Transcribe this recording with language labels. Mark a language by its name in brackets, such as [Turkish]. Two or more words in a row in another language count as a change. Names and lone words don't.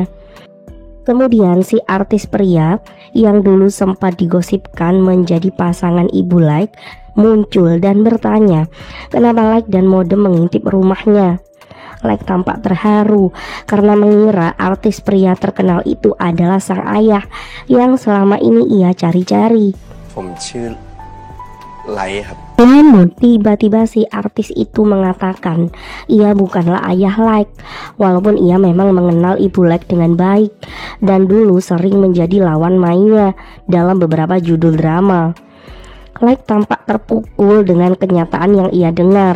[Indonesian] Kemudian si artis pria yang dulu sempat digosipkan menjadi pasangan ibu Like muncul dan bertanya kenapa Like dan Modem mengintip rumahnya. Like tampak terharu karena mengira artis pria terkenal itu adalah sang ayah yang selama ini ia cari-cari. [Thai] ผมชื่อไลท์ครับ [Indonesian] Namun tiba-tiba si artis itu mengatakan ia bukanlah ayah Like, walaupun ia memang mengenal ibu Like dengan baik dan dulu sering menjadi lawan mainnya dalam beberapa judul drama. Like tampak terpukul dengan kenyataan yang ia dengar.